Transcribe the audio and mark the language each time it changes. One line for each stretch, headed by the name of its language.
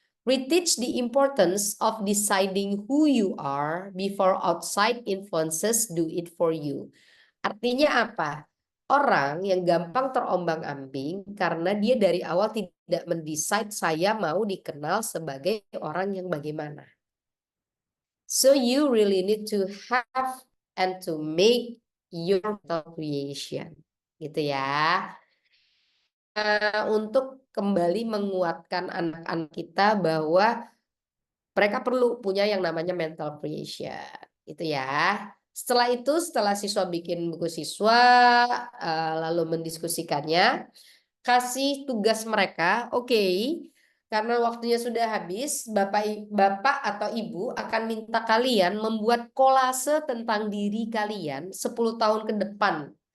English: Reteach the importance of deciding who you are before outside influences do it for you.
Indonesian: Artinya apa? Orang yang gampang terombang-ambing karena dia dari awal tidak mendesain saya mau dikenal sebagai orang yang bagaimana.
English: So you really need to have and to make your creation.
Indonesian: Gitu ya. Untuk kembali menguatkan anak-anak kita bahwa mereka perlu punya yang namanya mental creation, gitu ya. Setelah itu, setelah siswa bikin buku siswa, lalu mendiskusikannya, kasih tugas mereka, oke, karena waktunya sudah habis, bapak atau ibu akan minta kalian membuat kolase tentang diri kalian 10 tahun ke depan.